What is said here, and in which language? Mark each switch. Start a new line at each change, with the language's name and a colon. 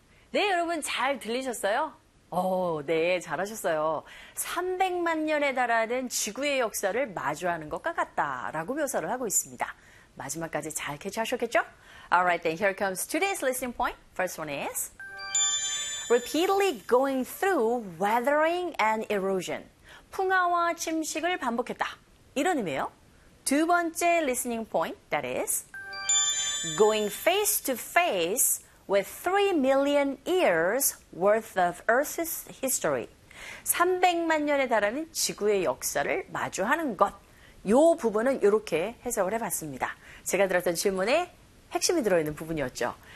Korean: 네, 여러분 잘 들리셨어요? 네, 잘하셨어요. 300만 년에 달하는 지구의 역사를 마주하는 것과 같다라고 묘사를 하고 있습니다. 마지막까지 잘 캐치하셨겠죠?
English: Alright, then here comes today's listening point. First one is repeatedly going through weathering and erosion.
Korean: 풍화와 침식을 반복했다. 이런 의미예요. 두 번째
English: listening point, that is going face to face with 3 million years worth of Earth's history.
Korean: 300만 년에 달하는 지구의 역사를 마주하는 것. 요 부분은 이렇게 해석을 해봤습니다. 제가 들었던 질문의 핵심이 들어있는 부분이었죠.